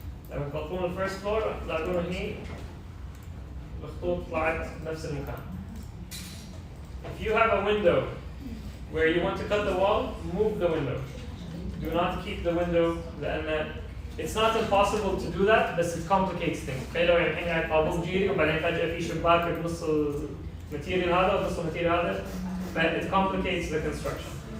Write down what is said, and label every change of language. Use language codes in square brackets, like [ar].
[ar] لما تحطون الفيرست فلور تلاقون هني الخطوط طلعت نفس المكان. [en] If you have a window where you want to cut the wall, move the window. Do not keep the window لأن it's not impossible to do that, but it complicates things. [ar] لو الحين قاعد طابوق جيري وبعدين فجأة في شباك بنص الماتيريال هذا ونص الماتيريال هذا, [en] but it complicates the construction.